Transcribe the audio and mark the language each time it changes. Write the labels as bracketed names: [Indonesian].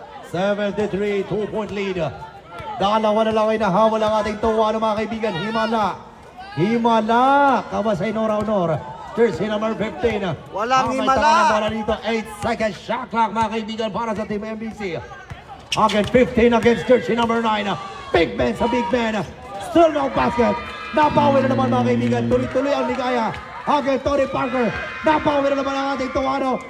[English] 73, 2-point lead. [Filipino] Dalawa na lang ay nahabol ang ating Tuwano mga kaibigan. Himala! Kabasay Nora Honor. Jersey number 15. Walang Ang may himala! tangan ng bola dito, [English] 8 seconds shot clock [Filipino] mga kaibigan para sa team MBC. [English] Again, 15 against jersey number 9. Big man sa big man. Still no basket. [Filipino] Napawi na naman mga kaibigan. Tuloy-tuloy ang ligaya. Again, Tony Parker. Napawi na naman ang ating Tuwano.